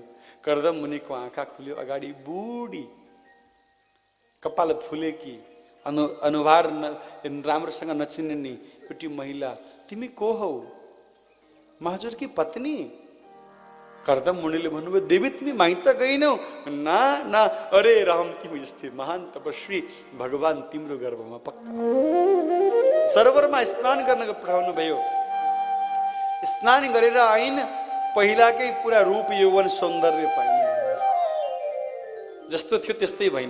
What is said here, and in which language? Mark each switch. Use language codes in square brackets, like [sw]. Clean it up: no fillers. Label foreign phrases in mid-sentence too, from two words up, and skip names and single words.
[ne] कर्दम मुनिको आँखा खुल्यो, अगाडि बुढी कपाल फुलेकी, अनुहार राम्रोसँग नचिन्ने एउटी महिला, तिमी को हौ? म हजुरकी पत्नी। कर्दम मुनिले भन्नुभयो देवी तिमी माइत गएनौ? ना ना, अरे राम तिमी जस्तै महान तपस्वी भगवान तिम्रो गर्भमा पक्का। सरोवरमा स्नान गर्न पठाउनु भयो। स्नान गरेर आइन्, पहिलाकै पुरा रूप यौवन सौन्दर्य पाइन्, जस्तो थियो त्यस्तै भइन्।